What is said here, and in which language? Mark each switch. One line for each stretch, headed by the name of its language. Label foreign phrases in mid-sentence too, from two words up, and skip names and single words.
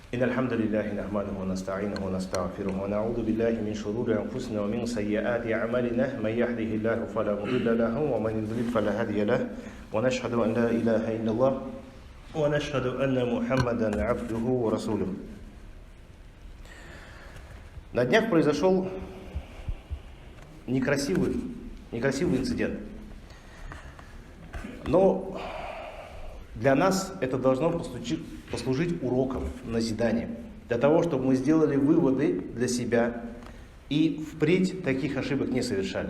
Arabic: إن الحمد لله نحمده ونستعينه ونستغفره ونعوذ بالله من شرور أنفسنا ومن سيئات أعمالنا من يهده الله فلا مضل له ومن يضلل فلا هادي له ونشهد أن لا إله إلا الله ونشهد أن محمدا عبده ورسوله.
Russian: На днях произошел некрасивый инцидент. Но для нас это должно послужить уроком, назиданием, для того, чтобы мы сделали выводы для себя и впредь таких ошибок не совершали.